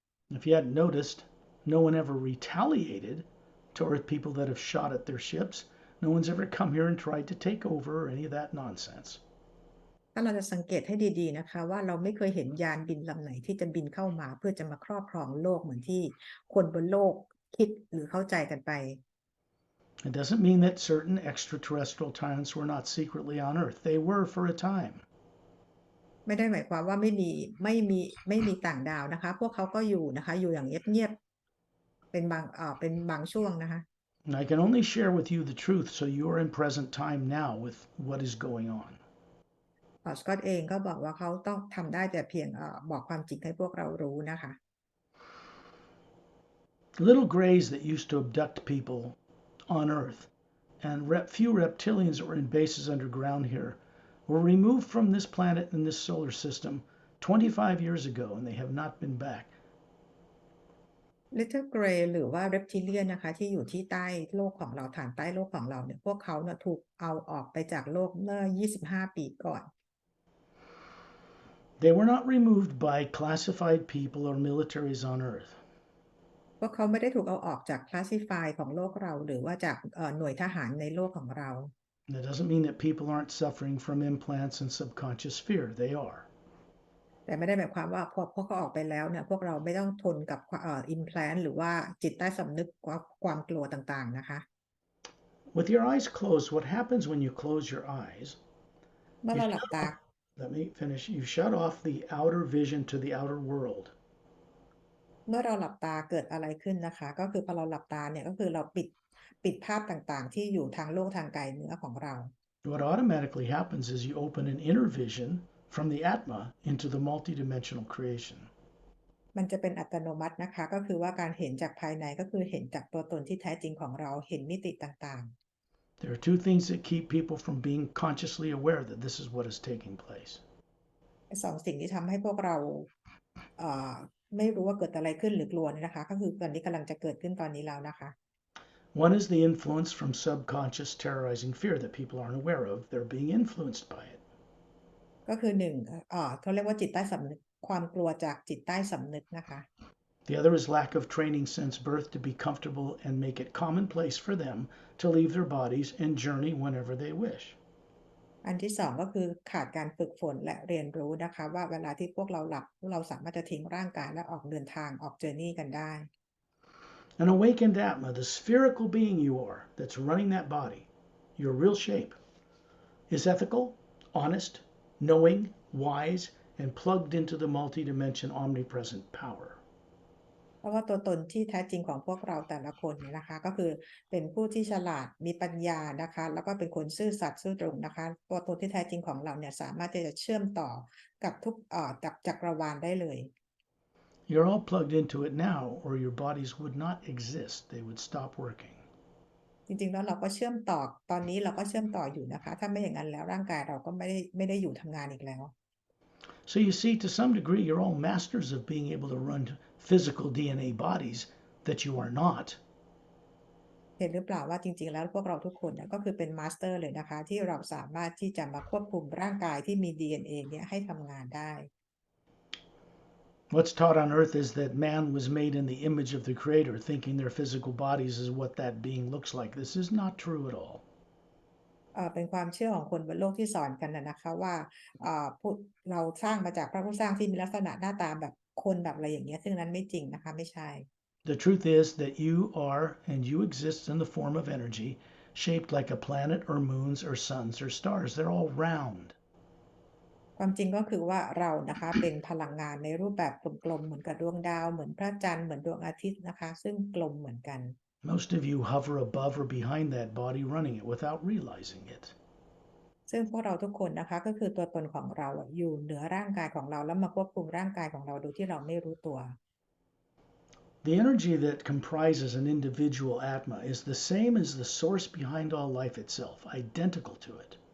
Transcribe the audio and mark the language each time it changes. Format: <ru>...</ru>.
<en>If you hadn't noticed, no one ever retaliated toward people that have shot at their ships. No one's ever come here and tried to take over or any of that nonsense.</en> <th>ถ้าเราจะสังเกตให้ดีๆนะคะว่าเราไม่เคยเห็นยานบินลำไหนที่จะบินเข้ามาเพื่อจะมาครอบครองโลกเหมือนที่คนบนโลกคิดหรือเข้าใจกันไป</th> <en>It doesn't mean that certain extraterrestrial tyrants were not secretly on Earth. They were for a time.</en> <th>ไม่ได้หมายความว่าไม่มีต่างดาวนะคะพวกเขาก็อยู่นะคะอยู่อย่างเงียบๆเป็นบางช่วงนะคะ</th> <en>And I can only share with you the truth so you're in present time now with what is going on.</en> <th>สกอตเองก็บอกว่าเขาต้องทำได้แต่เพียงบอกความจริงให้พวกเรารู้นะคะ</th> <en>Little grays that used to abduct people on Earth and few reptilians that were in bases underground here were removed from this planet and this solar system 25 years ago and they have not been back.</en> <th>Little Gray หรือว่า Reptilian นะคะที่อยู่ที่ใต้โลกของเราฐานใต้โลกของเราเนี่ยพวกเขาเนี่ยถูกเอาออกไปจากโลกเมื่อ25 ปีก่อน</th> <en>They were not removed by classified people or militaries on Earth.</en> <th>พวกเขาไม่ได้ถูกเอาออกจาก Classify ของโลกเราหรือว่าจากหน่วยทหารในโลกของเรา</th> <en>That doesn't mean that people aren't suffering from implants and subconscious fear. They are.</en> <th>แต่ไม่ได้หมายความว่าพวกเขาออกไปแล้วเนี่ยพวกเราไม่ต้องทนกับimplant หรือว่าจิตใต้สำนึกความกลัวต่างๆนะคะ</th> <en>With your eyes closed, what happens when you close your eyes?</en> <th>เมื่อเราหลับตา</th> <en>Let me finish. You shut off the outer vision to the outer world.</en> <th>เมื่อเราหลับตาเกิดอะไรขึ้นนะคะก็คือพอเราหลับตาเนี่ยก็คือเราปิดภาพต่างๆที่อยู่ทางโลกทางไกลเหนือของเรา</th> <en>What automatically happens is you open an inner vision from the Atma into the multidimensional creation.</en> <th>มันจะเป็นอัตโนมัตินะคะก็คือว่าการเห็นจากภายในก็คือเห็นจากตัวตนที่แท้จริงของเราเห็นมิติต่าง</th> <en>There are two things that keep people from being consciously aware that this is what is taking place.</en> <th>ๆสองสิ่งที่ทำให้พวกเราไม่รู้ว่าเกิดอะไรขึ้นหรือกลัวเนี่ยนะคะก็คือตอนนี้กำลังจะเกิดขึ้นตอนนี้แล้วนะคะ</th> <en>One is the influence from subconscious terrorizing fear that people aren't aware of. They're being influenced by it.</en> <th>ก็คือหนึ่งเขาเรียกว่าจิตใต้สำนึกความกลัวจากจิตใต้สำนึกนะคะ</th> <en>The other is lack of training since birth to be comfortable and make it commonplace for them to leave their bodies and journey whenever they wish.</en> <th>อันที่สองก็คือขาดการฝึกฝนและเรียนรู้นะคะว่าเวลาที่พวกเราหลับเราสามารถจะทิ้งร่างกายและออกเดินทางออกเจอร์นี่กันได้</th> <en>An awakened Atma, the spherical being you are that's running that body, your real shape, is ethical, honest, knowing, wise, and plugged into the multidimension omnipresent power.</en> <th>เพราะว่าตัวตนที่แท้จริงของพวกเราแต่ละคนเนี่ยนะคะก็คือเป็นผู้ที่ฉลาดมีปัญญานะคะแล้วก็เป็นคนซื่อสัตย์ซื่อตรงนะคะตัวตนที่แท้จริงของเราเนี่ยสามารถที่จะเชื่อมต่อกับทุกกับจักรวาลได้เลย</th> <en>You're all plugged into it now, or your bodies would not exist. They would stop working.</en> <th>จริงๆแล้วเราก็เชื่อมต่อตอนนี้เราก็เชื่อมต่ออยู่นะคะถ้าไม่อย่างนั้นแล้วร่างกายเราก็ไม่ได้อยู่ทำงานอีกแล้ว</th> <en>So you see, to some degree, you're all masters of being able to run physical DNA bodies that you are not.</en> <th>เห็นหรือเปล่าว่าจริงๆแล้วพวกเราทุกคนก็คือเป็นมาสเตอร์เลยนะคะที่เราสามารถที่จะมาควบคุมร่างกายที่มี DNA เนี่ยให้ทำงานได้</th> <en>What's taught on earth is that man was made in the image of the Creator, thinking their physical bodies is what that being looks like. This is not true at all.</en> <th>เป็นความเชื่อของคนบนโลกที่สอนกันนะคะว่าเราสร้างมาจากพระผู้สร้างที่มีลักษณะหน้าตาแบบคนแบบอะไรอย่างเงี้ยซึ่งนั้นไม่จริงนะคะไม่ใช่</th> <en>The truth is that you are and you exist in the form of energy, shaped like a planet or moons or suns or stars. They're all round.</en> <th>ความจริงก็คือว่าเรานะคะเป็นพลังงานในรูปแบบกลมๆเหมือนกับดวงดาวเหมือนพระจันทร์เหมือนดวงอาทิตย์นะคะซึ่งกลมเหมือนกัน</th> <en>Most of you hover above or behind that body running it without realizing it.</en> <th>ซึ่งพวกเราทุกคนนะคะก็คือตัวตนของเราอยู่เหนือร่างกายของเราแล้วมาควบคุมร่างกายของเราโดยที่เราไม่รู้ตัว</th> <en>The energy that comprises an individual Atma is the same as the source behind all life itself, identical to it.</en>